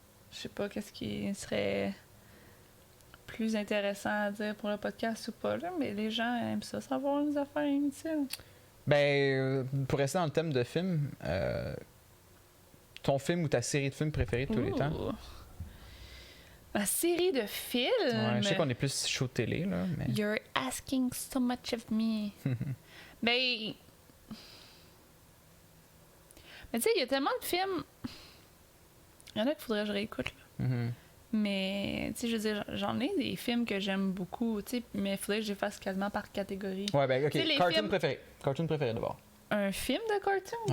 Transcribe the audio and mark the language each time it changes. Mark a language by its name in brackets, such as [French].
[French] Je sais pas qu'est-ce qui serait plus intéressant à dire pour le podcast ou pas, là, mais les gens aiment ça, savoir les affaires inutiles. Ben, pour rester dans le thème de film, ton film ou ta série de films préférée de tous les temps? Ouh. Ma série de films. Ouais, je sais qu'on est plus show télé, là, mais... [English] You're asking so much of me. [French] Ben. Mais tu sais, il y a tellement de films. Il y en a qu'il faudrait que je réécoute, là. Mhm. Mais, tu sais, je veux dire, j'en ai des films que j'aime beaucoup, tu sais, mais il faudrait que je les fasse quasiment par catégorie. Ouais, ben, ok. Tu sais, les Cartoon films- préféré. Cartoon préféré d'abord. Un film de cartoon?